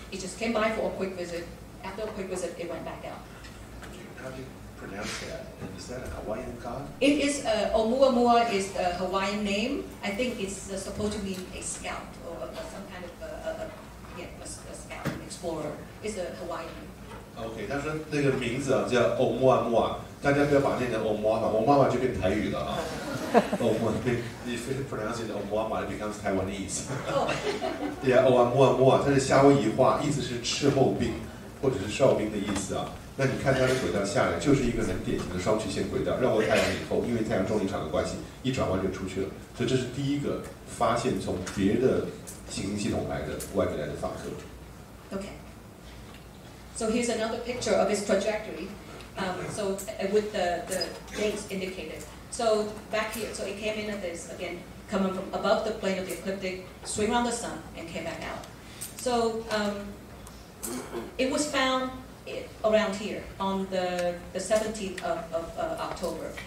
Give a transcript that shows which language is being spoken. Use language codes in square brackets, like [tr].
[en] It just came by for a quick visit. After a quick visit, it went back out. How do you pronounce that? Is that a Hawaiian god? It is Oumuamua is a Hawaiian name. I think it's supposed to mean a scout or some kind of a scout, an explorer. It's a Hawaiian name. [zh] OK， 他说那个名字啊叫欧穆阿穆啊，大家不要把那个欧穆阿玛，欧穆阿玛就变台语了啊。 [en] 欧穆， if you pronounce it 欧穆阿玛， it becomes Taiwanese. [zh] Yeah， 欧穆阿穆啊，它是夏威夷话，意思是斥候兵或者是哨兵的意思啊。那你看它的轨道下来，就是一个很典型的双曲线轨道，绕过太阳以后，因为太阳重力场的关系，一转弯就出去了。所以这是第一个发现从别的行星系统来的外面来的访客。 [en] Okay. So here's another picture of its trajectory. So with the dates indicated. So back here, so it came in at this again, coming from above the plane of the ecliptic, swing around the sun, and came back out. So it was found around here on the 17th of October.